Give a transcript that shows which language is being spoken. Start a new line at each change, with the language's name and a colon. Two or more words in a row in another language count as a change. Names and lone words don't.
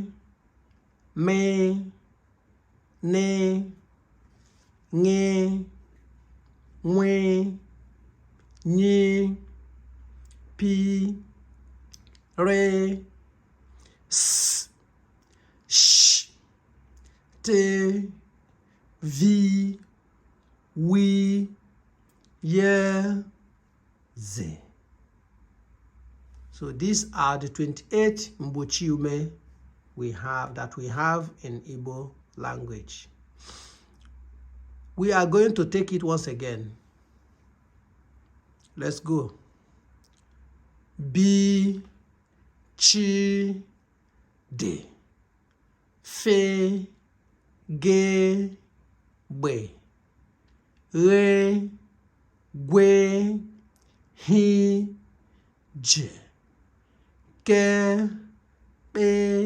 Igbo: Me, Ne, Nye, Nwe, Nye, Pi, Re, S, Sh, Te, Vi, Wi, Ye, Ze.
English: So these are the 28
Igbo: mbochi ume
English: we have in Igbo language. We are going to take it once again. Let's go.
Igbo: B, Chi, De, Fe, Ge, Be, Re, Gwe, Hi, Je, Ke, Be,